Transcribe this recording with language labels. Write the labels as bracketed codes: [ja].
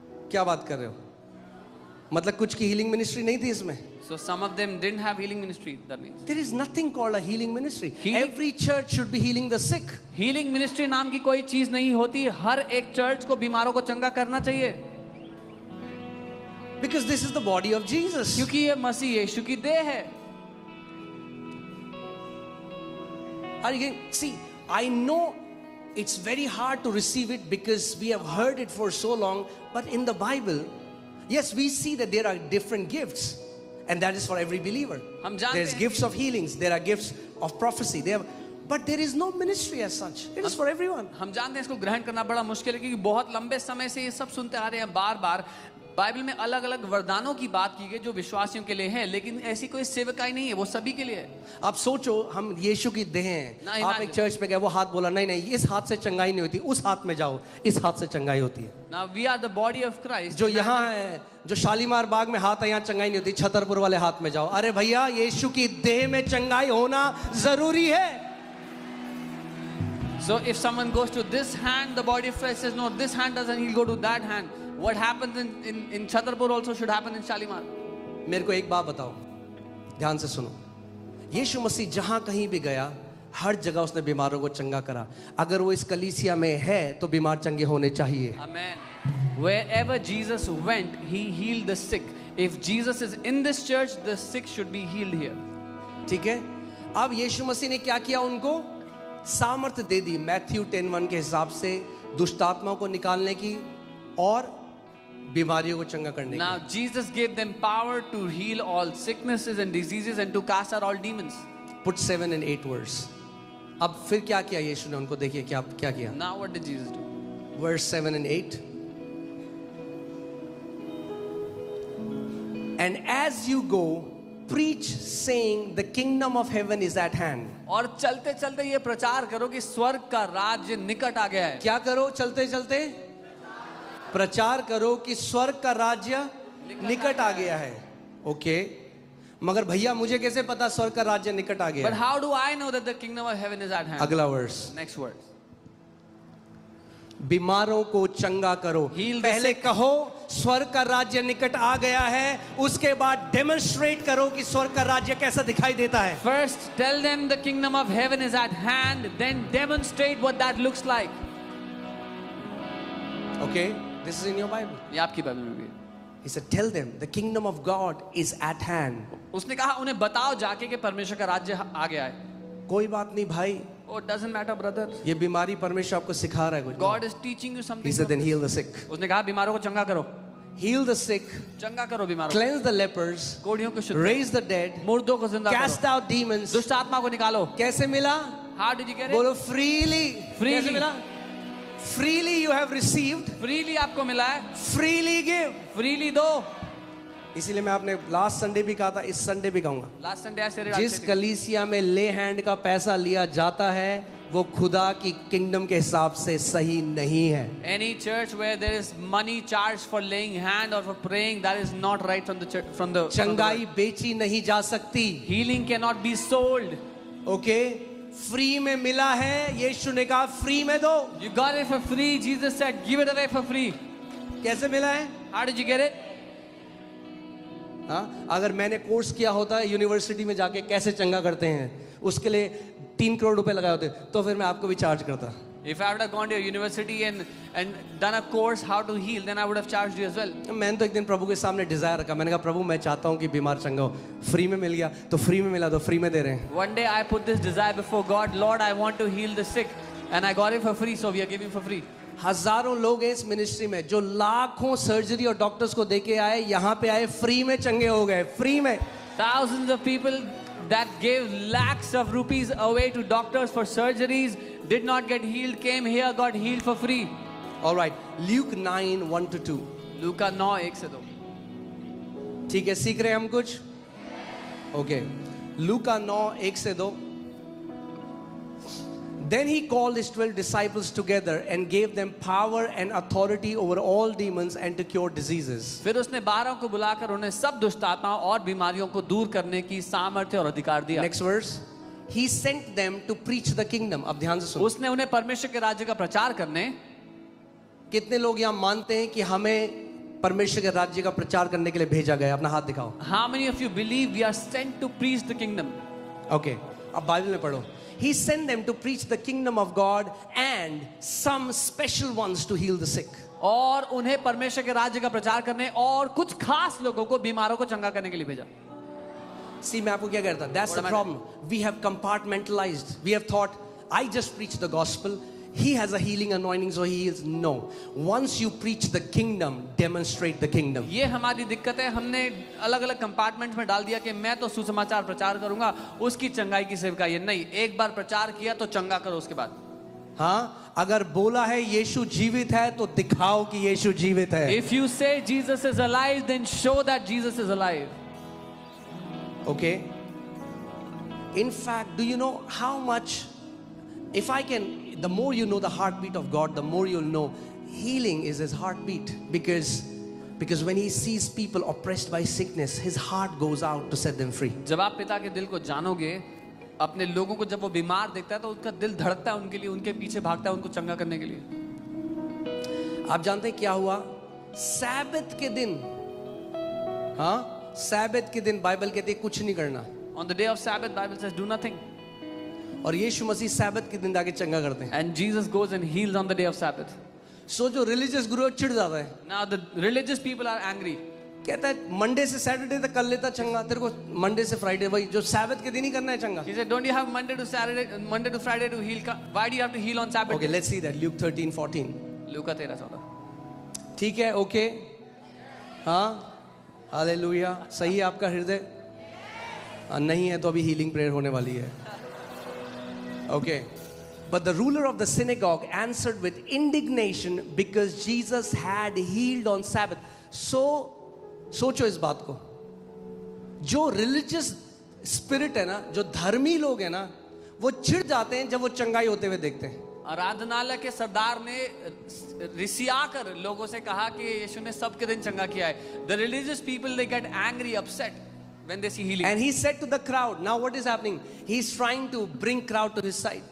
[hi] क्या बात कर रहे हो? मतलब कुछ की हीलिंग मिनिस्ट्री नहीं थी इसमें? [en] So some of them didn't have healing ministry. That means There is nothing called a healing ministry. Healing- Every church should be healing the sick. [hi] healing ministry नाम की कोई चीज नहीं होती. हर एक चर्च को बीमारों को चंगा करना चाहिए. [en] Because this is the body of Jesus. [hi] क्योंकि ये मसीह यीशु की देह है. [en] Are you getting? See, I know it's very hard to receive it because we have heard it for so long. But in the Bible, yes, we see that there are different gifts. And that is for every believer. [hi] हम जानते [en] There's [hi] हैं. [en] gifts of healings. There are gifts of prophecy. But there is no ministry as such. It is for everyone. [hi] हम जानते हैं इसको ग्रहण करना बड़ा मुश्किल है क्योंकि बहुत लंबे समय से ये सब सुनते आ रहे हैं. बार-बार बाइबल में अलग-अलग वरदानों की बात की गई जो विश्वासियों के लिए है, लेकिन ऐसी कोई सेवकाई नहीं है, वो सभी के लिए है. आप सोचो हम यीशु की देह हैं. नहीं, आप एक चर्च पे गए, वो हाथ बोला नहीं इस हाथ से चंगाई नहीं होती, उस हाथ में जाओ, इस हाथ से चंगाई होती है. [en] Now we are the body of Christ. [hi] जो यहाँ है, जो शालीमार बाग में हाथ है, यहाँ चंगाई नहीं होती, छतरपुर वाले हाथ में जाओ. अरे भैया यीशु की देह में चंगाई होना जरूरी है. [en] So if someone goes to this hand, the body of Christ says no, this hand doesn't, he'll go to that hand. What happens in Chhatarpur also should happen in Shalimar. [hi] मेरे को एक बात बताओ, ध्यान से सुनो. यीशु मसीह जहां कहीं भी गया, हर जगह उसने बीमारों को चंगा करा. अगर वो इस कलीसिया में है तो बीमार चंगे होने चाहिए. [en] Amen. Wherever Jesus went, he healed the sick. If Jesus is in this church, the sick should be healed here. [hi] ठीक है. अब यीशु मसीह ने क्या किया? उनको सामर्थ्य दे दी मैथ्यू 10:1 के हिसाब से दुष्ट आत्माओं को निकालने की और बीमारियों को चंगा करने [en] Now Jesus gave them power to heal all sicknesses and diseases and to cast out all demons. की. Put 7 and 8 verse. [hi] अब फिर क्या किया यीशु ने उनको, देखिए क्या क्या किया. [en] Now what did Jesus do? Verse 7 and 8. And as you go, preach saying the kingdom of heaven is at hand. [hi] और चलते चलते ये प्रचार करो कि स्वर्ग का राज्य निकट आ गया है. क्या करो चलते चलते? प्रचार करो कि स्वर्ग का राज्य निकट आ गया है. ओके, मगर भैया मुझे कैसे पता स्वर्ग का राज्य निकट आ गया [en] But [hi] है? [en] how do I know that the kingdom of heaven is at hand? [hi] अगला वर्स. [en] Next verse. [hi] बीमारों को चंगा करो. [en] Heal the [hi] पहले [en] sick. [hi] कहो स्वर्ग का राज्य निकट आ गया है, उसके बाद डेमोन्स्ट्रेट करो कि स्वर्ग का राज्य कैसा दिखाई देता है. [en] First, tell them the kingdom of heaven is at hand. Then demonstrate what that looks like. Okay, this is in your Bible. [hi] ये आपकी बाइबल में भी है. [en] He said, tell them the kingdom of God is at hand. [hi] उसने कहा उन्हें बताओ जाके कि परमेश्वर का राज्य आ गया है. कोई बात नहीं भाई, [en] Oh, it doesn't matter, brother. [hi] ये बीमारी परमेश्वर आपको सिखा रहा है कुछ. [en] God is teaching you something. He said, then heal the sick. [hi] उसने कहा बीमारों को चंगा करो. [en] Heal the sick, [hi] चंगा करो बीमारों को. [en] cleanse the lepers, [hi] कोढ़ियों को शुद्ध. [en] raise the dead, [hi] मुर्दों को जिंदा [en] cast [hi] करो. [en] out demons. [hi] दुष्ट आत्मा को निकालो. कैसे मिला? [en] How did you get it? [hi] बोलो freely. [en] Freely. [hi] कैसे मिला? [en] Freely you have received, [hi] Freely आपको मिला है. [en] freely give. [hi] Freely दो. इसीलिए मैं आपने लास्ट संडे भी कहा था, इस संडे भी कहूंगा. [en] Last Sunday I said it. [hi] जिस कलीसिया में ले हैंड का पैसा लिया जाता है वो खुदा की किंगडम के हिसाब से सही नहीं है. [en] Any church where there is money charged for laying hand or for praying, that is not right from the church, from the [hi] चंगाई बेची नहीं जा सकती. [en] healing cannot be sold. [hi] Okay, free में मिला है, यीशु ने कहा फ्री में दो. [en] You got it for free. Jesus said, give it away for free. [hi] कैसे मिला है? [en] How did you get it? [hi] हाँ, अगर मैंने कोर्स किया होता है यूनिवर्सिटी में जाके कैसे चंगा करते हैं, उसके लिए 3 करोड़ रुपए लगाए होते, तो फिर मैं आपको भी चार्ज करता. [en] If I would have gone to a university and done a course how to heal, then I would have charged you as well. [hi] मैंने तो एक दिन प्रभु के सामने डिजायर रखा. मैंने कहा प्रभु मैं चाहता हूँ कि बीमार चंगा हो. फ्री में मिल गया तो फ्री में मिला, तो फ्री में दे रहे हैं. [en] One day I put this desire before God, Lord, I want to heal the sick, and I got it for free, so we are giving for free. [hi] हजारों लोग हैं इस मिनिस्ट्री में जो लाखों सर्जरी और डॉक्टर्स को देके आए, यहाँ पे आए फ्री में चंगे हो गए. फ्री में. [en] Thousands of people that gave lakhs of rupees away to doctors for surgeries did not get healed, came here, got healed for free. All right, Luke 9:1-2. [hi] लूका 9:1 से 2. ठीक है, सीख रहे हैं हम कुछ. ओके, लूका 9:1 से 2. [en] Then he called his 12 disciples together and gave them power and authority over all demons and to cure diseases. [hi] फिर उसने 12 को बुलाकर उन्हें सब दुष्ट आत्माओं और बीमारियों को दूर करने की सामर्थ्य और अधिकार दिया. [en] Next verse. He sent them to preach the kingdom. [hi] अब ध्यान से सुनो. उसने उन्हें परमेश्वर के राज्य का प्रचार करने. कितने लोग यहाँ मानते हैं कि हमें परमेश्वर के राज्य का प्रचार करने के लिए भेजा गया? अपना हाथ दिखाओ. [en] How many of you believe we are sent to preach the kingdom? [hi] Okay, अब बाइबल में पढ़ो. [en] He sent them to preach the kingdom of God and some special ones to heal the sick. [hi] और उन्हें परमेश्वर के राज्य का प्रचार करने और कुछ खास लोगों को बीमारों को चंगा करने के लिए भेजा. See, मैं आपको क्या कहता? [en] That's the problem. We have compartmentalized. We have thought, I just preach the gospel. He has a healing anointing, so he heals. No. Once you preach the kingdom, demonstrate the kingdom. [hi] ये हमारी दिक्कत है. हमने अलग अलग compartment में डाल दिया कि मैं तो सुसमाचार प्रचार करूंगा, उसकी चंगाई की सेवकाई है. नहीं, एक बार प्रचार किया तो चंगा करो उसके बाद. हाँ, अगर बोला है यीशु जीवित है तो दिखाओ कि यीशु जीवित है. [en] If you say Jesus is alive, then show that Jesus is alive. Okay. In fact, do you know how much? If I can, the more you know the heartbeat of God, the more you'll know healing is his heartbeat. Because when he sees people oppressed by sickness, his heart goes out to set them free. [hi] जब आप पिता के दिल को जानोगे, अपने लोगों को जब वो बीमार देखता है तो उसका दिल धड़कता है उनके लिए, उनके पीछे भागता है उनको चंगा करने के लिए. आप जानते हैं क्या हुआ? सैबत के दिन, हाँ, सैबत के दिन बाइबल कहती है कुछ नहीं करना. [en] On the day of Sabbath, Bible says do nothing. [hi] और यीशु मसीह सैबत के दिन जाके चंगा करते हैं. [en] And Jesus goes and heals on the day of Sabbath. [hi] सो जो रिलीजियस गुरु चिढ़ जाता है. [en] Now the religious people are angry. [hi] कहता है मंडे से सैटरडे तक कर लेता चंगा, तेरे को मंडे से फ्राइडे वही जो सैबत के दिन ही करना है चंगा. [en] He said, don't you have Monday to Friday to heal? Why do you have to heal on Sabbath? Okay, let's see that. Luke 13:14. [hi] लूका 13:14. ठीक है, ओके, हाँ, हालेलुया. सही है आपका हृदय? नहीं है तो अभी हीलिंग प्रेयर होने वाली है. Okay. [en] But the ruler of the synagogue answered with indignation because Jesus had healed on Sabbath. [hi] So, सोचो इस बात को. जो रिलीजियस स्पिरिट है ना, जो धर्मी लोग हैं ना, वो चिढ़ जाते हैं जब वो चंगाई होते हुए देखते हैं. आराधनालय के सरदार ने रिसियाकर लोगों से कहा कि यीशु ने सबके दिन चंगा किया है. [en] The religious people, they get angry, upset when they see healing. And he said to the crowd, now what is happening? He's trying to bring crowd to his side.